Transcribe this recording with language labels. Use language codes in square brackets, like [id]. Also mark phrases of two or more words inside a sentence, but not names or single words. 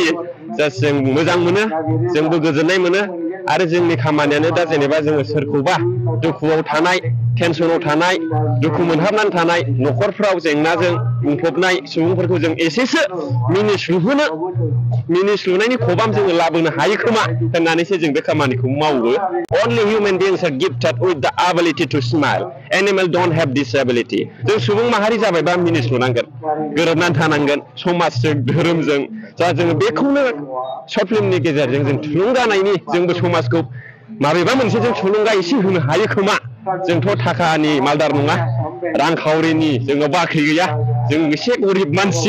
[brx] जास्ट जों मोजां मोनो, जोंबो गोजोननाय मोनो आरो जोंनि खामानियानो दा जेनेबा जोङो सोरखौबा दुखुआव थानाय, टेनसनाव थानाय, दुखु मोनहाबनानै थानाय न'खरफ्राव जेंनाजों बुंफबनाय सुबुंफोरखौ जों एसेसो मिनिस्लुनायनि खबाम जोङो लाबोनो हायो खोमा होननानैसो जों बे खामानिखौ मावो। [en] Only human beings are gifted with the ability to smile. Animals don't have this ability. [brx] जों सुबुं माहारि जाबायबा मिनिस्लुनांगोन, गोरोबनानै थानांगोन समाजजों, धोरोमजों। जा जोङो बेखौनो सर्ट फिल्मनि गेजेरजों जों थुलुंगानायनि जोंबो समाजखौ माबेबा मोनसे जों थुलुंगा एसे होनो हायो खोमा। जोंथ' थाखानि मालदार नङा, रांखावरिनि जोंनाव बाख्रि गैया, जों एसे गरिब मानसि।